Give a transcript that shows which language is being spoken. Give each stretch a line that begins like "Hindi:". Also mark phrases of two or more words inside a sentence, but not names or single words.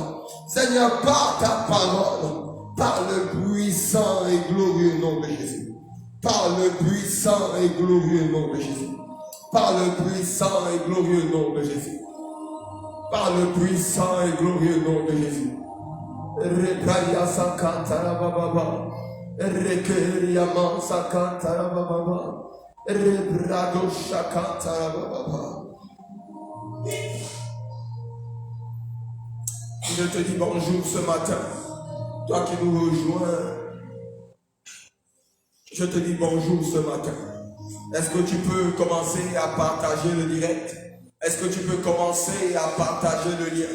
French: Seigneur, par ta parole. Par le puissant et glorieux nom de Jésus. Par le puissant et glorieux nom de Jésus. Par le puissant et glorieux nom de Jésus. Par le puissant et glorieux nom de Jésus. Repaya sakatara bababa. Rekeriama sakatara bababa. Rebrado shakatara bababa. Je te dis bonjour ce matin. Toi qui nous rejoins, je te dis bonjour ce matin. Est-ce que tu peux commencer à partager le direct? Est-ce que tu peux commencer à partager le lien?